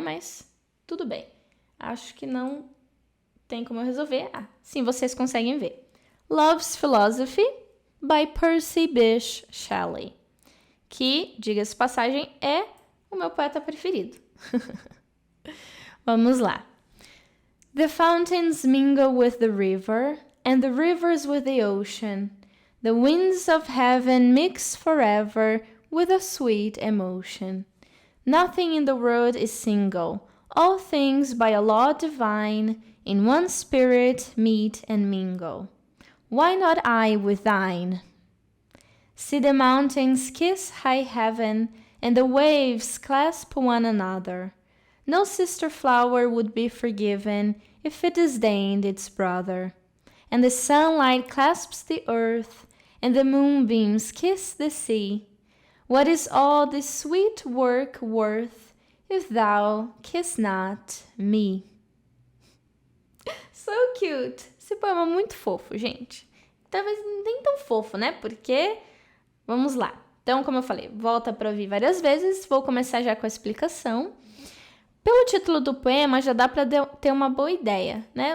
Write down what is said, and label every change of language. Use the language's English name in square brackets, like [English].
[Portuguese] Mas tudo bem. Acho que não tem como eu resolver. Sim, vocês conseguem ver. Love's Philosophy, by Percy Bysshe Shelley, que, diga-se de passagem, é o meu poeta preferido. Vamos lá. [English] The fountains mingle with the river, and the rivers with the ocean. The winds of heaven mix forever with a sweet emotion. Nothing in the world is single, all things by a law divine, in one spirit meet and mingle. Why not I with thine? See the mountains kiss high heaven, and the waves clasp one another. No sister flower would be forgiven if it disdained its brother. And the sunlight clasps the earth, and the moonbeams kiss the sea. What is all this sweet work worth, if thou kiss not me? So cute! [Portuguese] Esse poema é muito fofo, gente. Talvez nem tão fofo, né? Porque, vamos lá. Então, como eu falei, volta para ouvir várias vezes. Vou começar já com a explicação. Pelo título do poema, já dá para ter uma boa ideia, né?